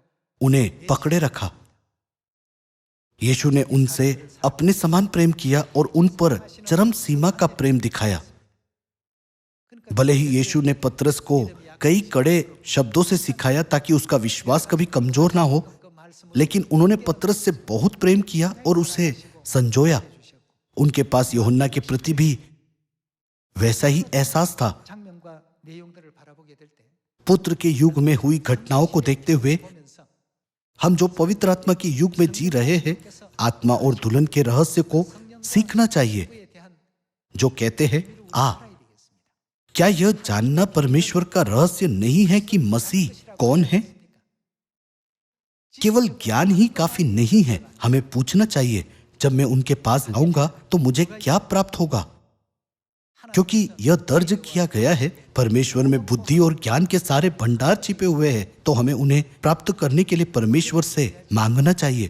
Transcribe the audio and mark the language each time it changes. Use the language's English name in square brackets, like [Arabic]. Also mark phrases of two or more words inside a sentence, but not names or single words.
[Hindi] उन्हें पकड़े रखा। यीशु ने उनसे अपने समान प्रेम किया और उन पर चरम सीमा का प्रेम दिखाया। भले ही यीशु ने पतरस को कई कड़े शब्दों से सिखाया ताकि उसका विश्वास कभी कमजोर ना हो, [Korean] 그 말씀을 [Hindi] लेकिन उन्होंने पतरस से बहुत प्रेम किया और उसे संजोया। उनके पास यूहन्ना के प्रति भी वैसा ही एहसास था। [Korean] 장면과 내용들을 바라보게 될 때 [Hindi] पुत्र के युग में हुई घटनाओं को देखते हुए [Korean] 보면서 [Hindi] हम जो पवित्र आत्मा के युग में जी रहे हैं, आत्मा और दुल्हन के रहस्य को सीखना चाहिए, [Korean] 그에 대한 [Hindi] जो कहते हैं आ। [Korean] 알아야 되겠습니다. [Hindi] क्या यह जानना परमेश्वर का रहस्य नहीं है कि मसीह कौन है? केवल ज्ञान ही काफी नहीं है, हमें पूछना चाहिए जब मैं उनके पास आऊंगा तो मुझे क्या प्राप्त होगा, क्योंकि यह दर्ज किया गया है परमेश्वर में बुद्धि और ज्ञान के सारे भंडार छिपे हुए हैं, तो हमें उन्हें प्राप्त करने के लिए परमेश्वर से मांगना चाहिए।